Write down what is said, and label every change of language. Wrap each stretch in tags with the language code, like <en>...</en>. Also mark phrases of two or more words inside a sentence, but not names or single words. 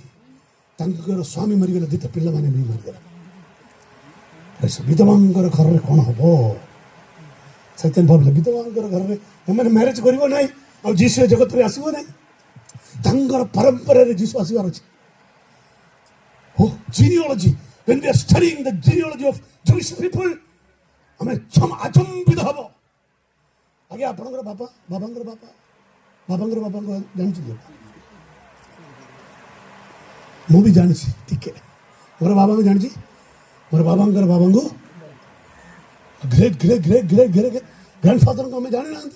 <or>ତାଙ୍କର ସ୍ୱାମୀ ମରିଗଲେ, ଦିଟା ପିଲାମାନେ ବି ମରିଗଲେ। ବିଧବାଙ୍କର ଘରରେ କ'ଣ ହବ? ଶୈତାନ ଭାବିଲେ ବିଧବାଙ୍କର ଘରରେ ଏମାନେ ମ୍ୟାରେଜ କରିବ ନାହିଁ, ଆଉ ଯୀଶୁ ଜଗତରେ ଆସିବ ନାହିଁ। ତାଙ୍କର ପରମ୍ପରାରେ ଯୀଶୁ ଆସିବାର ଅଛି। ଜିନିଓଲୋଜି,</or> <en>when we are studying the genealogy of Jewish people,</en> <or>ଆମେ ଆଚମ୍ବିତ ହବ। ଆଜ୍ଞା, ଆପଣଙ୍କର ବାବାଙ୍କର ବାପାଙ୍କୁ ଜାଣିଛନ୍ତି? ମୁଁ ବି ଜାଣିଛି ଟିକେ। ମୋର ବାବାଙ୍କୁ ଜାଣିଛି। ମୋର ବାବାଙ୍କର ବାବାଙ୍କୁ</or> <en>great great great great great grand father</en> <or>ଆମେ ଜାଣିନାହାନ୍ତି।</or>